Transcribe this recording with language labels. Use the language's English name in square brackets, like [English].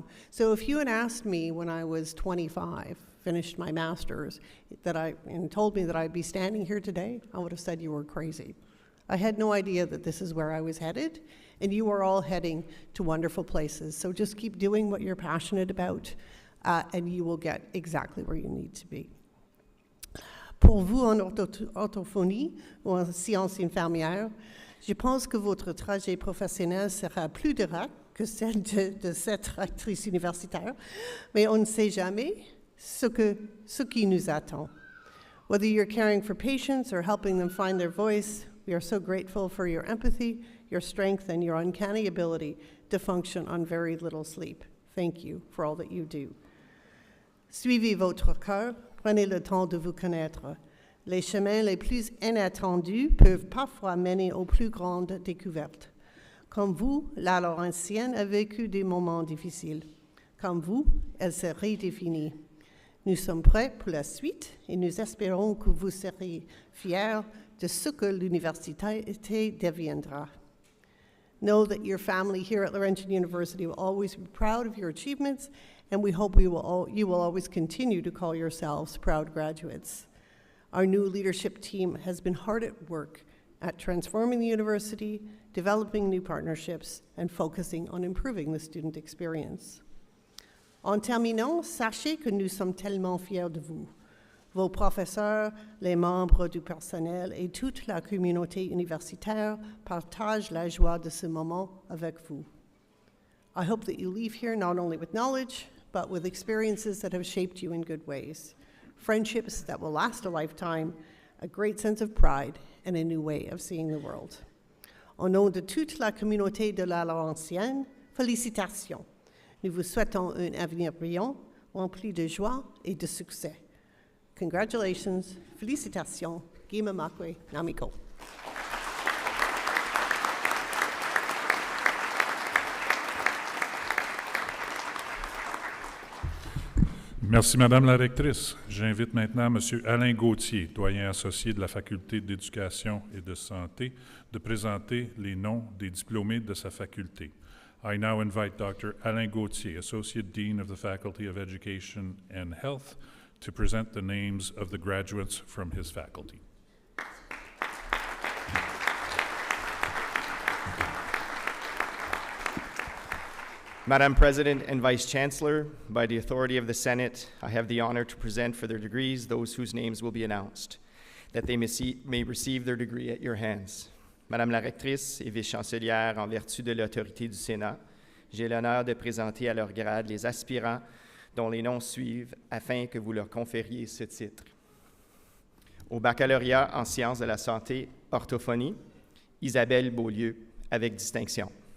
[English] So if you had asked me when I was 25, finished my master's, and told me that I'd be standing here today, I would have said you were crazy. I had no idea that this is where I was headed, and you are all heading to wonderful places. So just keep doing what you're passionate about, and you will get exactly where you need to be. [French] Pour vous en orthophonie ou en sciences infirmières, je pense que votre trajet professionnel sera plus direct que celle de cette actrice universitaire, mais on ne sait jamais ce qui nous attend. [English] Whether you're caring for patients or helping them find their voice, we are so grateful for your empathy, your strength, and your uncanny ability to function on very little sleep. Thank you for all that you do. [French] Suivez votre cœur, prenez le temps de vous connaître. Les chemins les plus inattendus peuvent parfois mener aux plus grandes découvertes. Comme vous, la Laurentienne a vécu des moments difficiles. Comme vous, elle se redéfinit. Nous sommes prêts pour la suite et nous espérons que vous serez fiers de ce que l'université deviendra. [English] Know that your family here at Laurentian University will always be proud of your achievements, and we hope you will always continue to call yourselves proud graduates. Our new leadership team has been hard at work at transforming the university, developing new partnerships, and focusing on improving the student experience. [French] En terminant, sachez que nous sommes tellement fiers de vous. Vos professeurs, les membres du personnel et toute la communauté universitaire partagent la joie de ce moment avec vous. [English] I hope that you leave here not only with knowledge, but with experiences that have shaped you in good ways, friendships that will last a lifetime, a great sense of pride, and a new way of seeing the world. [French] Au nom de toute la communauté de la Laurentienne, félicitations. Nous vous souhaitons un avenir brillant, rempli de joie et de succès. [English] Congratulations, [French] félicitations, [English] Gima Makwe Namiko. [French] Merci, Madame la rectrice. J'invite maintenant M. Alain Gauthier, doyen associé de la Faculté d'éducation et de santé, de présenter les noms des diplômés de sa faculté. [English] I now invite Dr. Alain Gauthier, Associate Dean of the Faculty of Education and Health, to present the names of the graduates from his faculty. Madam President and Vice Chancellor, by the authority of the Senate, I have the honor to present for their degrees those whose names will be announced, that they may receive their degree at your hands. [French] Madame la rectrice et vice-chancelière, en vertu de l'autorité du Sénat, j'ai l'honneur de présenter à leur grade les aspirants dont les noms suivent afin que vous leur confériez ce titre. Au baccalauréat en sciences de la santé, orthophonie, Isabelle Beaulieu, avec distinction.